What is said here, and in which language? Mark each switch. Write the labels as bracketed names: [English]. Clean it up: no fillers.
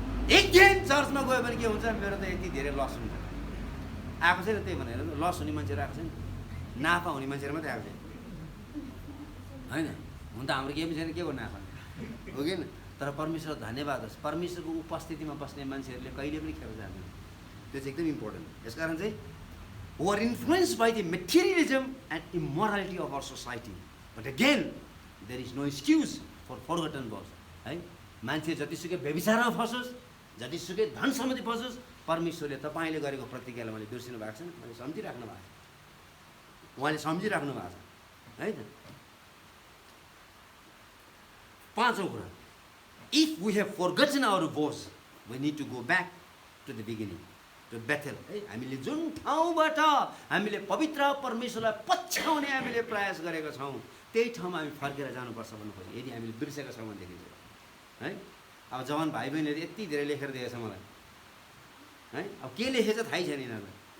[Nepali] एक दिन चर्चमा गयो भने के हुन्छ, मेरो त यति धेरै लस हुन्छ आएको छैन। त्यही भनेर लस हुने मान्छेहरू आएको छैन, नाफा हुने मान्छेहरू मात्रै आएको छैन होइन। हुन त हाम्रो केही पनि छैन, के को नाफा हो कि होइन। तर परमेश्वर धन्यवाद होस्, परमेश्वरको उपस्थितिमा बस्ने मान्छेहरूले कहिले पनि खेर जाँदैन। त्यो चाहिँ एकदम इम्पोर्टेन्ट। यसकारण चाहिँ [English] who are influenced by the materialism and immorality of our society. But again, there is no excuse for forgotten words. [Nepali] है मान्छे जतिसुकै व्यभिचारमा फसोस्, जतिसुकै धन सम्बन्धी फसोस्, परमेश्वरले तपाईँले गरेको प्रतिज्ञालाई मैले बिर्सिनु भएको छैन, मैले सम्झिराख्नु भएको छ, उहाँले सम्झिराख्नु भएको छ है त। पाँचौँ कुरा, [English] if we have forgotten our vows, we need to go back to the beginning, to Bethel. [Nepali] है हामीले जुन ठाउँबाट हामीले पवित्र परमेश्वरलाई पछ्याउने हामीले प्रयास गरेका छौँ, त्यही ठाउँमा हामी फर्केर जानुपर्छ भन्नु खोज्छौँ। यदि हामीले बिर्सेका छौँ भनेदेखि है, अब जवान भाइ बहिनीहरूले यति धेरै लेखेर दिएछ मलाई है, अब के लेखेछ थाहै छैन यिनीहरूलाई।